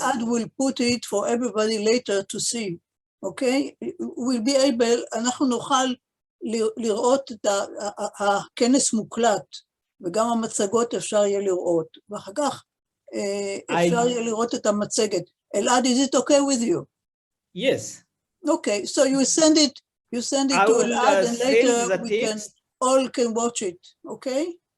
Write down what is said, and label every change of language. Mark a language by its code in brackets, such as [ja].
[en] Elad will put it for everybody later to see. Okay? We'll be able, [he] אנחנו נוכל לראות את הכנס מוקלט, וגם המצגות אפשר יהיה לראות, ואחר כך אפשר יהיה לראות את המצגת. [en] Elad, is it okay with you? Yes. Okay, so you send it to Elad, and later we all can watch it, okay?